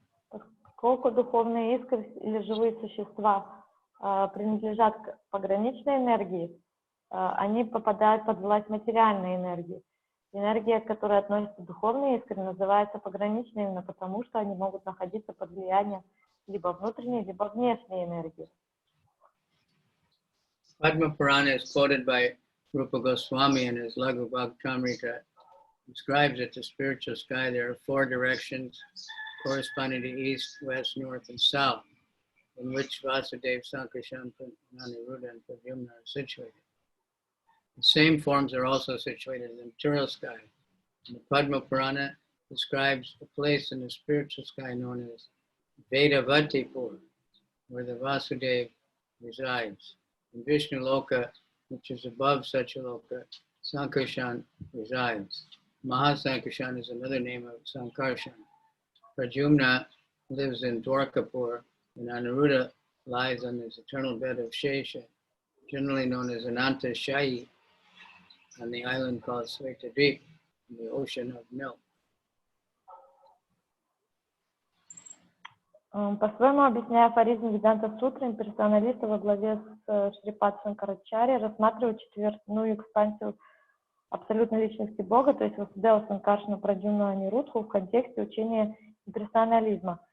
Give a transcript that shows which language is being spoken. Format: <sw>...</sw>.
<ru>Поскольку духовные искры или живые существа принадлежат к пограничной энергии, они попадают под власть материальной энергии. Энергия, к которой относятся духовные искры, называется пограничной именно потому, что они могут находиться под влиянием либо внутренней, либо внешней энергии.</ru> <en>Padma Purana is quoted by Rupa Goswami in his Laghu Bhagavatamrita, describes that the spiritual sky there are 4 directions corresponding to east, west, north, and south, in which Vasudeva, Sankarshan, Aniruddha, and Pradyumna are situated. The same forms are also situated in the material sky. And the Padma Purana describes a place in the spiritual sky known as Vedavatipur, where the Vasudeva resides. In Vishnu Loka, which is above Satyaloka, Sankarshan resides. Mahasankarshan is another name of Sankarshan. Pradyumna lives in Dwarkapur, and Aniruddha lies on his eternal bed of Shesha, generally known as Ananta Shayi, on the island called Svetadvip, in the ocean of milk.</en> <ru>По-своему, объясняя афоризм Веданта Сутры, имперсоналисты во главе с Шрипад Санкарачарьей рассматривают четверную экспансию абсолютной личности Бога, то есть Васудева Санкаршана Прадьюмну Анирудху в контексте учения имперсонализма.</ru>